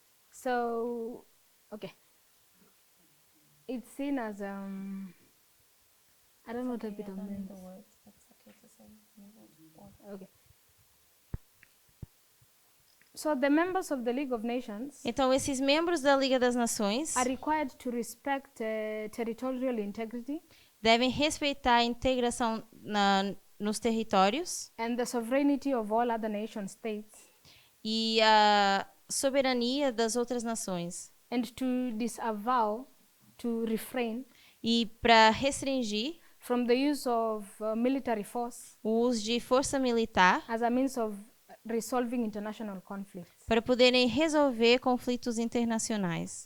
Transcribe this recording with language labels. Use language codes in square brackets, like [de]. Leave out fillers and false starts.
[en] So, okay. It's seen as I don't know what epitome means. Okay. So the members of the League of Nations [pt] Então, esses membros da Liga das Nações [en] are required to respect territorial integrity [pt] devem respeitar a integração nos territórios [en] and the sovereignty of all other nation states, [pt] e a soberania das outras nações. [en] and to disavow, to refrain [pt] E para restringir [en] from the use of military force [pt] o uso de força militar [en] as a means of resolving international conflicts. [pt] para poderem resolver conflitos internacionais.